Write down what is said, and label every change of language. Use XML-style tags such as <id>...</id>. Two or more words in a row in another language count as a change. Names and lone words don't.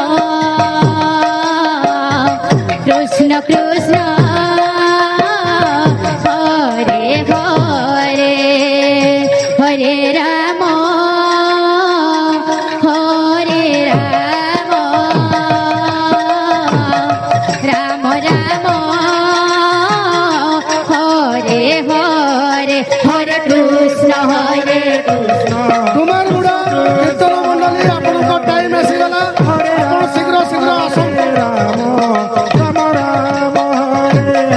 <sa>কৃষ্ণ হরে হরে হরে রাম রাম রাম হরে হরে হরে কৃষ্ণ কৃষ্ণ</sa> <or>କୁମାର ବୁଢ଼ା କୀର୍ତ୍ତନ ମଣ୍ଡଳୀ ଆପଣାର ଟାଇମ ଆସିଗଲା</or> <sa>হরে</sa> <or>ଆପଣ ଶୀଘ୍ର ଶୀଘ୍ର ଆସନ୍ତୁ</or> <sa>রাম রাম হরে</sa>